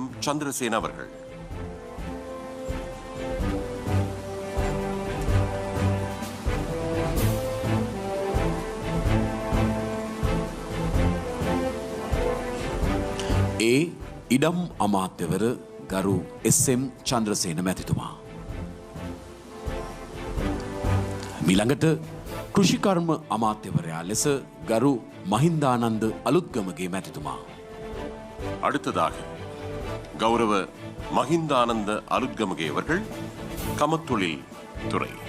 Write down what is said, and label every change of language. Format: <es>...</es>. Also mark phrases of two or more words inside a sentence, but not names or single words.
<ta>சந்திரசேன அவர்கள்.</ta> <si>ඒ ඉඩම් අමාත්‍යවර ගරු එස්.එම්. චන්ද්‍රසේන මැතිතුමා. මීළඟට කෘෂිකර්ම අමාත්‍යවරයා ලෙස ගරු මහින්දානන්ද අලුත්ගමගේ මැතිතුමා.</si> <ta>அடுத்ததாக கௌரவ மஹிந்தானந்த அலுத்கமகே அவர்கள் கமத்தொழில் துறை.</ta>